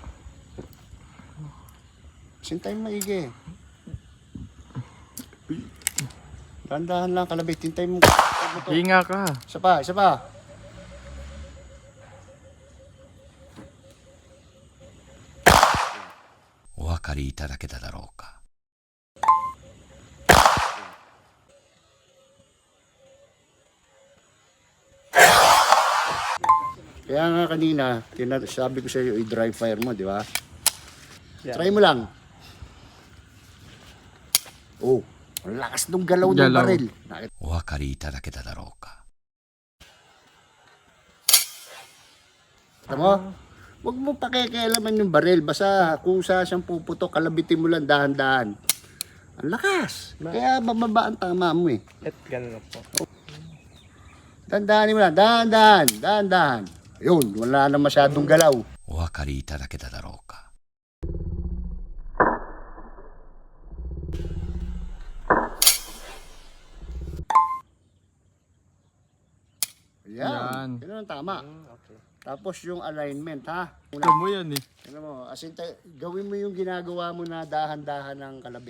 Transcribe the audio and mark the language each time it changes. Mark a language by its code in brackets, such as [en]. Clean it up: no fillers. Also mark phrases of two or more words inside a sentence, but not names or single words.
[tl] Sintayin mo maigi. Dahan-dahan lang kalabit. Hintayin mo. Hinga ka. Isa pa. [ja] O 分かりいただけただろうか。 [tl] Kaya nga kanina, sabi ko sa iyo, i- [en] dry fire [tl] mo, di ba? Try mo lang. Oh, ang lakas ng galaw ng baril. [ja] お分かりいただけただろうか。 [tl] Kita mo? Huwag mo pakikialaman yung baril. Basta kusa siyang puputok, kalabitin mo lang dahan-dahan. Ang lakas. Kaya bababa ang tama mo eh. At ganun po. Dandahanin mo lang. Dahan-dahan. Ayun, wala na masyadong galaw. [ja] お分かりいただけただろうか。 [tl] Yan. Yan ang tama. Okay. Tapos yung alignment, ha? Ito mo yan eh. Ano mo, gawin mo yung ginagawa mo na dahan-dahan ng kalabit.